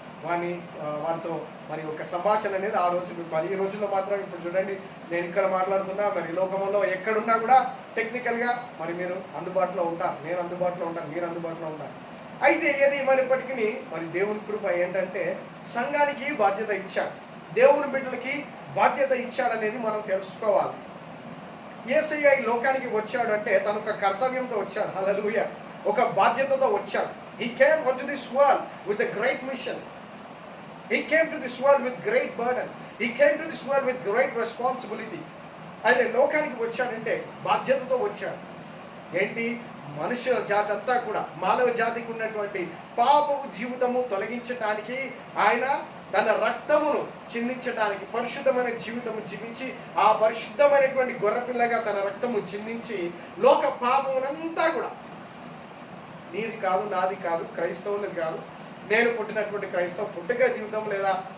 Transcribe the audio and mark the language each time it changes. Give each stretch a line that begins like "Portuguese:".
Telugu: వారితో మరి ఒక సంభాషణ అనేది ఆ రోజులు మరి ఈ రోజుల్లో మాత్రం ఇప్పుడు చూడండి, నేను ఇక్కడ మాట్లాడుతున్నా, మరి లోకంలో ఎక్కడున్నా కూడా టెక్నికల్గా మరి మీరు అందుబాటులో ఉంటారు, నేను అందుబాటులో ఉంటాను, మీరు అందుబాటులో ఉంటారు. అయితే ఏది ఏమైనప్పటికీ మరి దేవుని కృప ఏంటంటే సంఘానికి బాధ్యత ఇచ్చాడు, దేవుని బిడ్డలకి బాధ్యత ఇచ్చాడనేది మనం తెలుసుకోవాలి. యేసయ్య ఈ లోకానికి వచ్చాడు అంటే తన ఒక కర్తవ్యంతో వచ్చాడు. హల్లెలూయా. ఒక బాధ్యతతో వచ్చాడు.
English: He came onto this world with a great mission. He came to this world with great burden. He came to this world with great responsibility.
Telugu: ఆయన లోకానికి వచ్చాడంటే బాధ్యతతో వచ్చాడు. ఏంటి? మనుషుల జాతి అంతా కూడా మానవ జాతికి ఉన్నటువంటి పాపపు జీవితము తొలగించడానికి ఆయన తన రక్తమును చిందించడానికి పరిశుద్ధమైన జీవితము జీవించి ఆ పరిశుద్ధమైనటువంటి గొర్రెపిల్లగా తన రక్తము చిందించి లోక పాపమునంతా కూడా నీది కాదు, నాది కాదు, క్రైస్తవులది కాదు, నేను పుట్టినటువంటి క్రైస్తవ పుట్టుక జీవితం లేదా